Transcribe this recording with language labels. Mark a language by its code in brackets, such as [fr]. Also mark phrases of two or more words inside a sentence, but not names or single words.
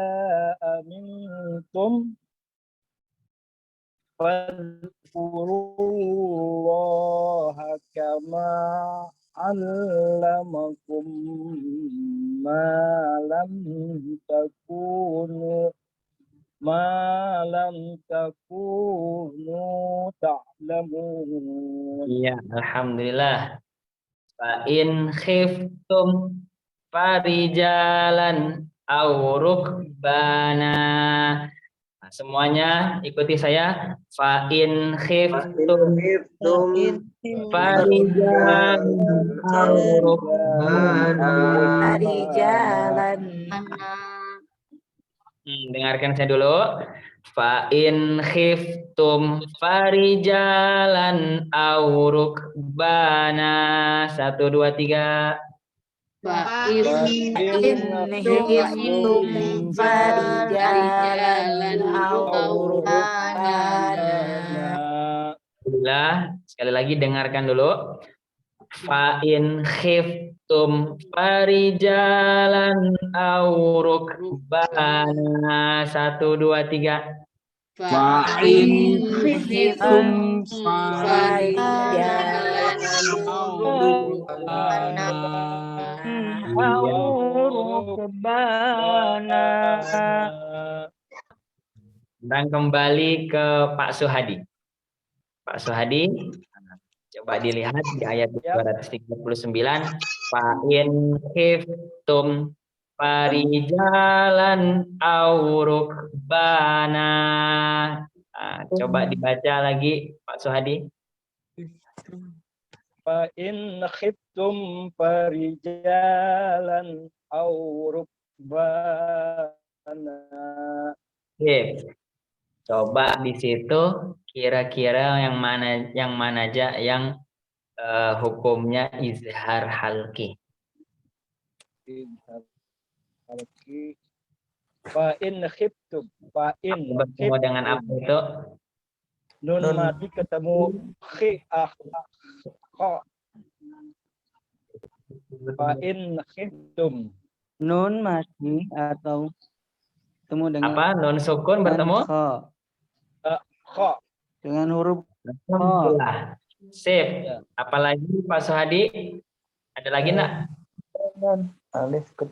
[ar] أمنتم فاذكروا الله كما علمكم ما لم تكونوا تعلمون. [id] Iya, alhamdulillah. [ar] فإن خفتم فرجالا أو ركبانا. [id] Nah, semuanya ikuti saya. [ar] فإن خفتم فرجالا أو ركبانا. [id] Dengarkan saya dulu. [ar] فإن خفتم فرجالا أو ركبانا. [id] 1 2 3. [ar] فإن خفتم فرجالا أو ركبانا. [id] Sekali lagi dengarkan dulu. [ar] فإن خفتم فرجالا أو ركبانا. [id] 1 2 3. [ar] فإن خفتم فرجالا أو ركبانا. [id] Dan kembali ke Pak Suhadi. Pak Suhadi, coba dilihat di ayat 239. [ar] فإن خفتم فرجالا أو ركبانا. [id] Coba dibaca lagi Pak Suhadi. [ar] فإن خفتم فرجالا أو ركبانا. [id] Coba di situ kira-kira yang mana aja yang hukumnya [ar] إظهار حلقي. فإن خفتم، فإن [id] bertemu dengan apa itu? Nun mati ketemu kha. [ar] فإن خفتم. [id] Nun mati atau ketemu dengan apa? [ar] نون سكون [id] bertemu kha. Dengan huruf kha. Sip. Apalagi Pak Suhadi? Ada lagi enggak? Alif